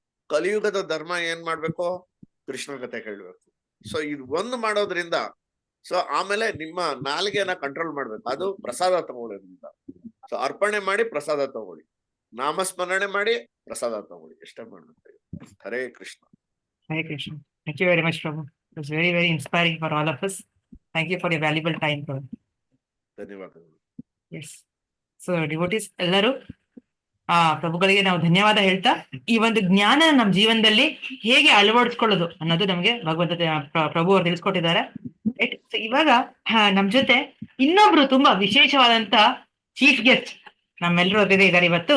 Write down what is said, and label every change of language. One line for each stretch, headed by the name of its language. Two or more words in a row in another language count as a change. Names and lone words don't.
Kannada: ಕಲಿಯುಗದ ಧರ್ಮ ಏನ್ ಮಾಡ್ಬೇಕು? ಕೃಷ್ಣ ಕಥೆ ಕೇಳ್ಬೇಕು. ಸೊ ಇದು ಒಂದು ಮಾಡೋದ್ರಿಂದ ಸೊ ಆಮೇಲೆ ನಿಮ್ಮ ನಾಲಿಗೆಯನ್ನ ಕಂಟ್ರೋಲ್ ಮಾಡ್ಬೇಕು. ಅದು ಪ್ರಸಾದ ತಗೊಳ್ಳೋದ್ರಿಂದ. ಸೊ ಅರ್ಪಣೆ ಮಾಡಿ ಪ್ರಸಾದ ತಗೊಳ್ಳಿ, ನಾಮಸ್ಮರಣೆ ಮಾಡಿ ಪ್ರಸಾದ ತಗೊಳ್ಳಿ, ಎಷ್ಟೇ ಮಾಡ್ಬೇಕು. ಹರೇ ಕೃಷ್ಣ.
English: Hare Krishna. Thank you very much, Prabhu. It was very, very inspiring for all of us. Thank you for your valuable time, Prabhu.
Kannada: ಧನ್ಯವಾದಗಳು.
English: Yes. So, devotees
Kannada: ಎಲ್ಲರೂ ಪ್ರಭುಗಳಿಗೆ ನಾವು ಧನ್ಯವಾದ ಹೇಳ್ತಾ ಈ ಒಂದು ಜ್ಞಾನ ನಮ್ಮ ಜೀವನದಲ್ಲಿ ಹೇಗೆ ಅಳವಡಿಸ್ಕೊಳ್ಳೋದು ಅನ್ನೋದು ನಮ್ಗೆ ಭಗವಂತ ಪ್ರಭು ಅವರು ತಿಳಿಸ್ಕೊಟ್ಟಿದ್ದಾರೆ. ರೈಟ್. ಸೊ ಇವಾಗ ನಮ್ ಜೊತೆ ಇನ್ನೊಬ್ರು ತುಂಬಾ ವಿಶೇಷವಾದಂತ
English: chief guest
Kannada: ನಮ್ಮೆಲ್ಲರೂ ಜೊತೆ ಇದ್ದಾರೆ ಇವತ್ತು.